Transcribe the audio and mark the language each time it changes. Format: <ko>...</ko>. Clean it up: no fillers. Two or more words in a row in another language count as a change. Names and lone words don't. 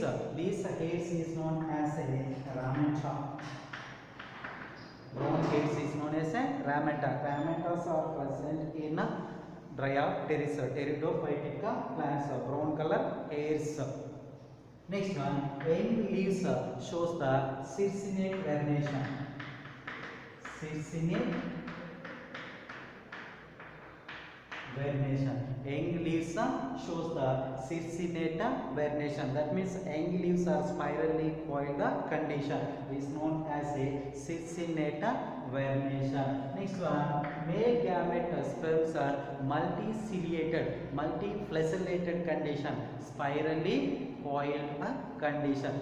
<en>These hairs is known as a ramenta. Brown hairs is known as a ramenta. Ramentas are present in Bryopteris, pteridophytic plants. Brown color hairs. Next one, young leaves shows the circinate vernation. Circinate vernation. Young leaves shows the circinate vernation. That means young leaves are spirally coiled condition is known as a circinate vernation. Next one, male gamete sperms are multiciliated, multiflagellated condition, spirally coiled condition.</en>